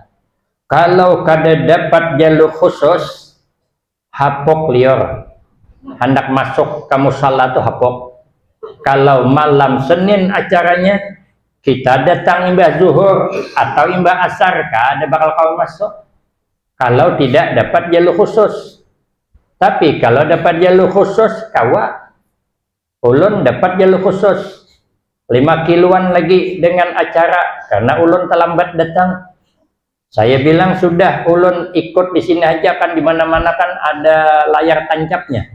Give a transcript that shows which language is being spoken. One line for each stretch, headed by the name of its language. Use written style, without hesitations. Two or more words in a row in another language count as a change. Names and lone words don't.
Banjar: Kalau kada dapat jalur khusus, hapok lior. Hendak masuk ke musala tuh hapok. Kalau malam Senin acaranya, kita datang imbah zuhur atau imbah asar, kada bakal kau masuk.
Indonesian: Kalau tidak dapat jalur khusus. Tapi kalau dapat jalur khusus, kawa.
Banjar: Ulun dapat jalur khusus. 5 kiloan lagi dengan acara, karena ulun terlambat datang.
Indonesian: Saya bilang sudah ulun ikut di sini aja kan, di mana-mana kan ada layar tancapnya.